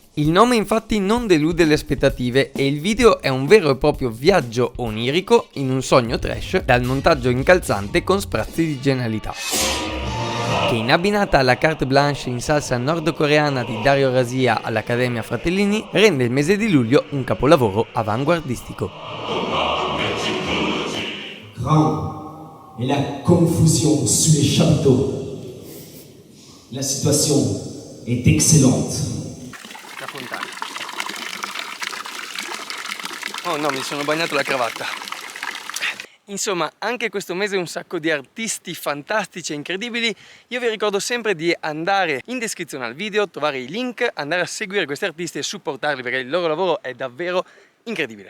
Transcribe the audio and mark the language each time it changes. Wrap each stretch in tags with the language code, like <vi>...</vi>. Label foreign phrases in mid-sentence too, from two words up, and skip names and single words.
<it>Il nome infatti non delude le aspettative e il video è un vero e proprio viaggio onirico in un sogno trash dal montaggio incalzante con sprazzi di genialità, che in abbinata alla</it> <fr>carte blanche</fr> <it>in salsa nordcoreana di Dario Rasia all'Accademia Fratellini rende il mese di luglio un capolavoro avanguardistico.</it> <fr>Et la confusion sous les chapiteaux. La situation est excellente.</fr> <it>La fontana. Oh no, mi sono bagnato la cravatta. Insomma, anche questo mese un sacco di artisti fantastici e incredibili. Io vi ricordo sempre di andare in descrizione al video, trovare i link, andare a seguire questi artisti e supportarli perché il loro lavoro è davvero incredibile.</it>